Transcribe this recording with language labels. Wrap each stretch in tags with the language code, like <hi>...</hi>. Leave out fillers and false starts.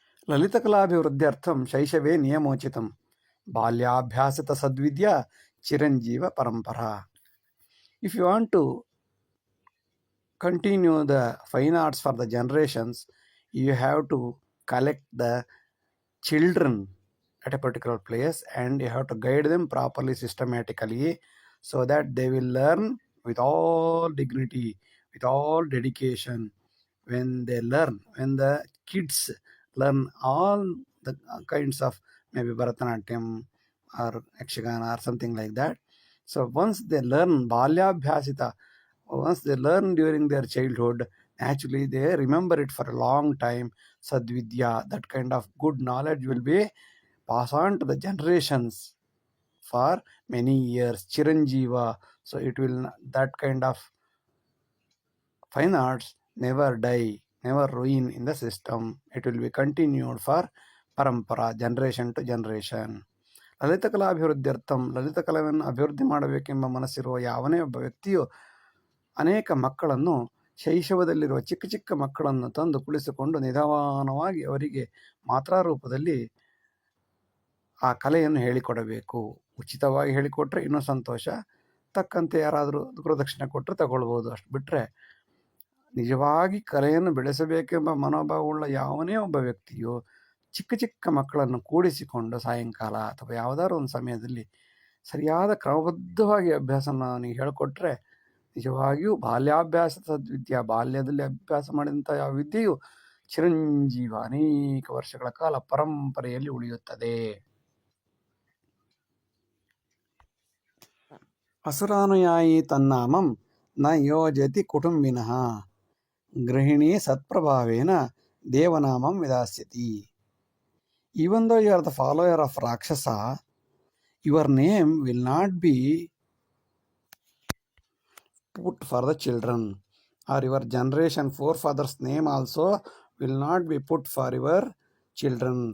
<sa>ಲಲಿತಕಲಾಭಿವೃದ್ಧ್ಯರ್ಥಂ ಶೈಶವೇ ನಿಯಮೋಚಿತಂ ಬಾಲ್ಯಾಭ್ಯಾಸತ ಸದ್ವಿದ್ಯಾ Chiranjeev ಪರಂಪರಾ.</sa> <en>If you want to continue the fine arts for the generations, you have to collect the children at a particular place, and you have to guide them properly, systematically, so that they will learn with all dignity, with all dedication. When the kids learn all the kinds of maybe Bharatanatyam or Yakshagana or something like that. So once they learn Balyabhyasita, once they learn during their childhood, naturally they remember it for a long time. Sadvidya, that kind of good knowledge will be passed on to the generations for many years. Chiranjeeva, so it will, that kind of fine arts never die, never ruin in the system. It will be continued for parampara, generation to generation.</en> <kn>ಲಲಿತಕಲಾಭಿವೃದ್ಧ್ಯರ್ಥಂ, ಲಲಿತಕಲೆಯನ್ನು ಅಭಿವೃದ್ಧಿ ಮಾಡಬೇಕೆಂಬ ಮನಸ್ಸಿರುವ ಯಾವನೇ ಒಬ್ಬ ವ್ಯಕ್ತಿಯು ಅನೇಕ ಮಕ್ಕಳನ್ನು, ಶೈಶವದಲ್ಲಿರುವ ಚಿಕ್ಕ ಚಿಕ್ಕ ಮಕ್ಕಳನ್ನು ತಂದು ಕುಳಿಸಿಕೊಂಡು ನಿಧಾನವಾಗಿ ಅವರಿಗೆ ಮಾತ್ರಾ ರೂಪದಲ್ಲಿ ಆ ಕಲೆಯನ್ನು ಹೇಳಿಕೊಡಬೇಕು. ಉಚಿತವಾಗಿ ಹೇಳಿಕೊಟ್ರೆ ಇನ್ನೂ ಸಂತೋಷ, ತಕ್ಕಂತೆ ಯಾರಾದರೂ ಗುರುದಕ್ಷಿಣೆ ಕೊಟ್ಟರೆ ತಗೊಳ್ಬೋದು. ಅಷ್ಟು ಬಿಟ್ಟರೆ ನಿಜವಾಗಿ ಕಲೆಯನ್ನು ಬೆಳೆಸಬೇಕೆಂಬ ಮನೋಭಾವವುಳ್ಳ ಯಾವನೇ ಒಬ್ಬ ವ್ಯಕ್ತಿಯು ಚಿಕ್ಕ ಚಿಕ್ಕ ಮಕ್ಕಳನ್ನು ಕೂಡಿಸಿಕೊಂಡು ಸಾಯಂಕಾಲ ಅಥವಾ ಯಾವುದಾದ್ರು ಒಂದು ಸಮಯದಲ್ಲಿ ಸರಿಯಾದ ಕ್ರಮಬದ್ಧವಾಗಿ ಅಭ್ಯಾಸನ ಅವನಿಗೆ ಹೇಳಿಕೊಟ್ರೆ ನಿಜವಾಗಿಯೂ ಬಾಲ್ಯಾಭ್ಯಾಸದ ವಿದ್ಯೆ, ಬಾಲ್ಯದಲ್ಲಿ ಅಭ್ಯಾಸ ಮಾಡಿದಂಥ ಯಾವ ವಿದ್ಯೆಯು ಚಿರಂಜೀವ ಅನೇಕ ವರ್ಷಗಳ ಕಾಲ ಪರಂಪರೆಯಲ್ಲಿ ಉಳಿಯುತ್ತದೆ.</kn> <sa>ಅಸುರಾನುಯಾಯಿ ತನ್ನಾಮಂ ನ ಯೋಜತಿ ಕುಟುಂಬಿನಃ ಗೃಹಿಣಿ ಸತ್ಪ್ರಭಾವೇನ ದೇವನಾಮಂ ವಿದಾಸ್ಯತಿ.</sa> <en>Even though you are the follower of Rakshasa, your name will not be put for the children, or your generation forefathers' name also will not be put for your children.</en>